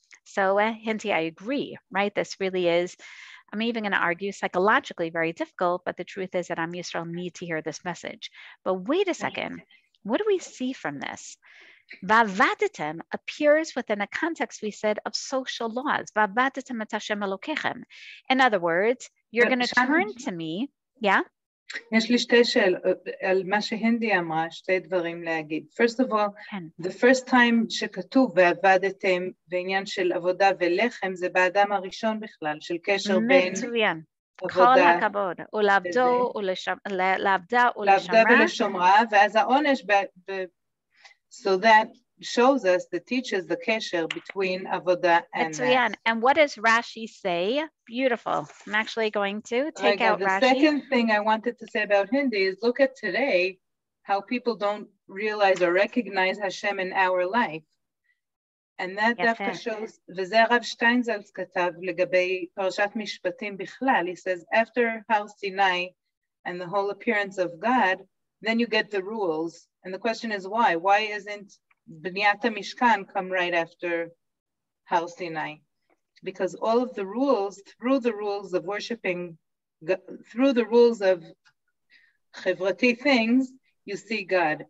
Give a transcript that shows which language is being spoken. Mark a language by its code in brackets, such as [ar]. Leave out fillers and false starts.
[en] So, Hinti, I agree, right? This really is, I'm even going to argue, psychologically very difficult, but the truth is that Am Yisrael need to hear this message. But wait a second, what do we see from this? Va'avadtem appears within a context, we said, of social laws. Va'avadtem et Hashem Elokechem. In other words, you're going to turn to me, yeah? [he] יש לי שתי שאלות על מה שהינדי אמרה, שתי דברים להגיד. [en] First of all, the first time [he] שכתוב ועבדתם בעניין של עבודה ולחם, זה באדם הראשון בכלל, של קשר בין כל הכבוד, לעבדה ולשמרה, ואז העונש, [en] so that shows us, that teaches the kesher between avodah and that. And what does Rashi say? Beautiful. I'm actually going to take out the Rashi. The second thing I wanted to say about Hindi is look at today, how people don't realize or recognize Hashem in our life. And that [he] דווקא shows, וזה הרב שטיינזלץ כתב לגבי פרשת משפטים בכלל. [en] He says, after Har Sinai and the whole appearance of God, then you get the rules. And the question is why? Why isn't B'niyat Mishkan come right after Har Sinai? Because all of the rules, through the rules of worshiping, through the rules of chevrati things, you see God.